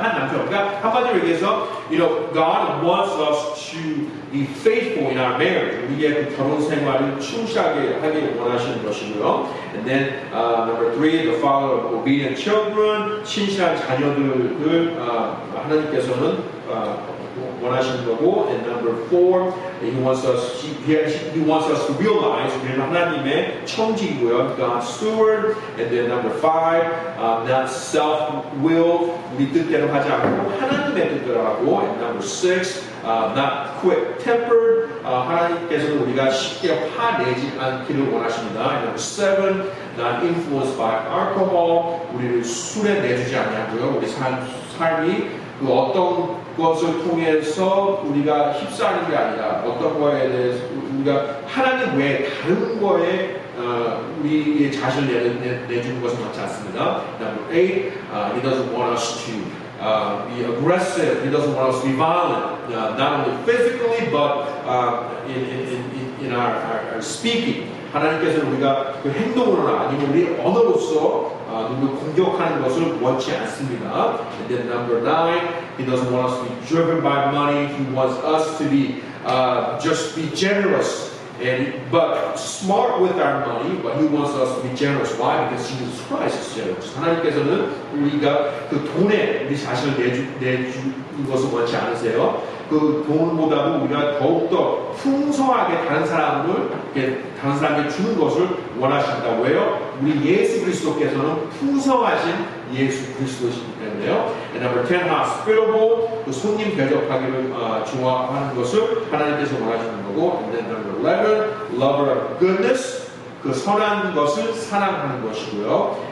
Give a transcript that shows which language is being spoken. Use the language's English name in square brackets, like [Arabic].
[Korean] 그러니까 한마디로 얘기해서, [English] God wants us to be faithful in our marriage. [Korean] 우리의 그 결혼 생활을 충실하게 하길 원하시는 것이고요. [English] And then number 3, the father of obedient children. [Korean] 친실한 자녀들을 하나님께서는 원하시는 거고. [English] And number 4, He wants us to realize [Korean] 우리는 하나님의 청지이고요. [English] God's steward. And then number 5, not self-willed. [Korean] 우리 뜻대로 하지 않고 하나님의 뜻대로 하고. [English] And number 6, not quick-tempered. [Korean] 하나님께서는 우리가 쉽게 화내지 않기를 원하십니다. [English] And number 7, not influenced by alcohol. [Korean] 우리를 술에 내주지 않냐고요. 우리 삶이 그 어떤 것을 통해서 우리가 휩싸이는 게 아니라 어떤 거에 대해서 우리가 하나님 외에 다른 거에 우리의 자신을 내주는 것은 맞지 않습니다. [English] Number 8, He doesn't want us to be aggressive. He doesn't want us to be violent, not only physically but in our speaking. 하나님께서는 우리가 그 행동으로나 아니면 우리 언어로서 누구를 공격하는 것을 원치 않습니다. And then number 9, He doesn't want us to be driven by money. He wants us to be just be generous, but smart with our money. But He wants us to be generous. Why? Because Jesus Christ is generous. [Korean] 하나님께서는 우리가 그 돈에 우리 자신을 내주는 것을 원치 않으세요. 그 돈보다도 우리가 더욱더 풍성하게 다른 사람에게 주는 것을 원하신다. 왜요? 우리 예수 그리스도께서는 풍성하신 예수 그리스도이기 때문에요. [English] And number 10, hospitable, [Korean] 그 손님 대접하기를 좋아하는 것을 하나님께서 원하시는 거고. [English] And then number 11, lover of goodness, [Korean] 그 선한 것을 사랑하는 것이고요.